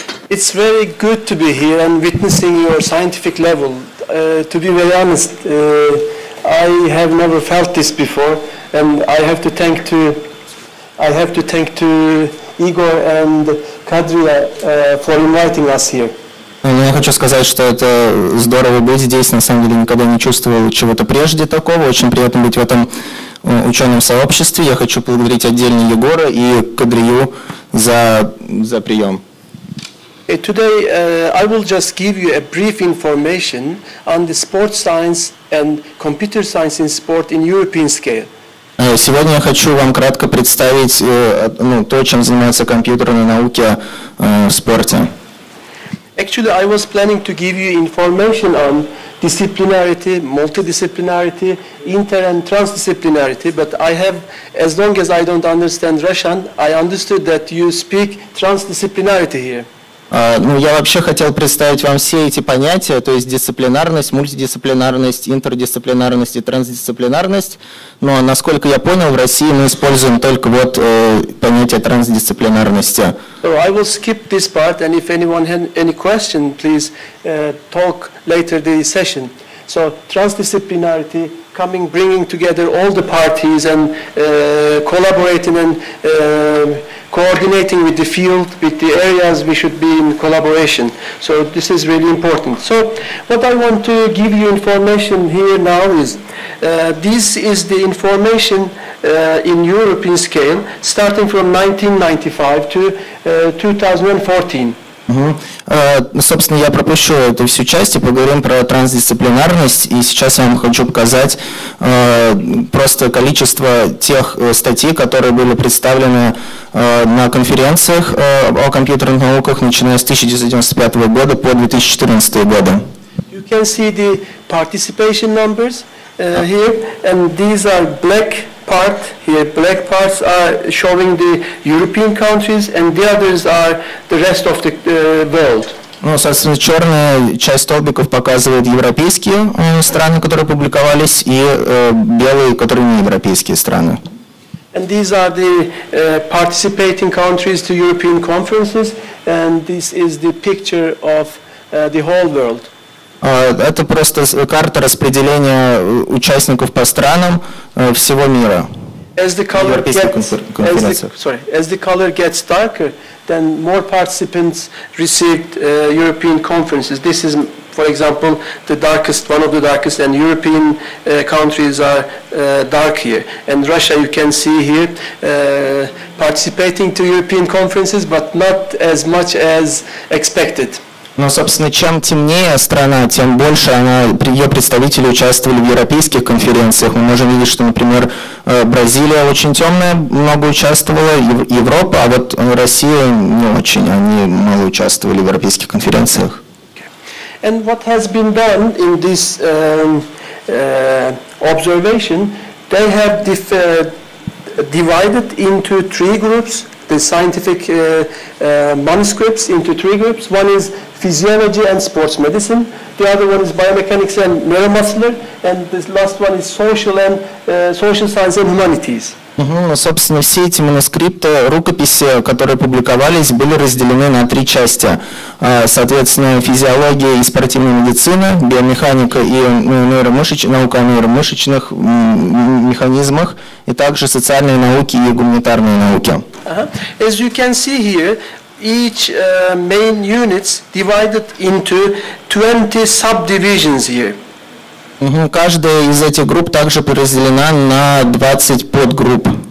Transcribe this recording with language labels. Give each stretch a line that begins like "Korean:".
English: It's very good to be here and witnessing your scientific level. To be very honest, I have never felt this before, and I have to thank to Igor and Kadria for inviting us here.
Russian: Я хочу сказать, что это здорово быть здесь. На самом деле никогда не чувствовал чего-то прежде такого. Очень приятно быть в этом ученом сообществе. Я хочу поблагодарить отдельно Егора и Кадрию за прием.
English: Today, I will just give you a brief information on the sports science and computer science in sport in European scale.
Russian: Сегодня я хочу вам кратко представить то, чем занимаются компьютерные науки в спорте.
English: Actually, I was planning to give you information on disciplinarity, multidisciplinarity, inter and transdisciplinarity, but I have, as long as I don't understand Russian, I understood that you speak transdisciplinarity here.
Russian: Я вообще хотел представить вам все эти понятия, то есть дисциплинарность, мультидисциплинарность, интердисциплинарность и трансдисциплинарность. Но, насколько я понял, в России мы используем только понятие трансдисциплинарности.
English: So I will skip this part, and if anyone has any question, please talk later the session. So transdisciplinarity, bringing together all the parties and collaborating and coordinating with the field, with the areas we should be in collaboration. So this is really important. So what I want to give you information here now is, this is the information in European scale, starting from 1995 to 2014.
Russian: Собственно, я пропущу эту всю часть и поговорим про трансдисциплинарность. И сейчас я вам хочу показать просто количество тех статей, которые были представлены на конференциях о компьютерных науках, начиная с 1995 года по 2014 годы.
English: You can see the participation numbers here, and these are black part here. Black parts are showing the European countries, and the others are the rest of the world.
Russian: Соответственно, черная часть столбиков показывает европейские страны, которые публиковались, и белые, которые не европейские страны.
English: And these are the participating countries to European conferences, and this is the picture of the whole world.
Russian: Это просто карта распределения участников по странам всего мира.
English: As the color gets darker, then more participants received European conferences. This is, for example, one of the darkest, and European countries are dark here. And Russia, you can see here, participating to European conferences, but not as much as expected.
Russian: Собственно, чем темнее страна, тем больше ее представители участвовали в европейских конференциях. Мы можем видеть, что, например, Бразилия очень темная, много участвовала, Европа, а вот Россия не очень, они мало участвовали в европейских конференциях.
English: And what has been done in this observation, they have divided into three groups the scientific manuscripts into three groups. One is physiology and sports medicine. The other one is biomechanics and neuromuscular, and the last one is social science and humanities.
Russian: Собственно, все эти манускрипты, рукописи, которые публиковались, были разделены на три части. Соответственно, физиология и спортивная медицина, биомеханика и наука о нейромышечных механизмах, и также социальные науки и гуманитарные науки.
English: As you can see here, each main units divided into 20 subdivisions here.
Russian: Каждая из этих групп также разделена на 20 подгрупп.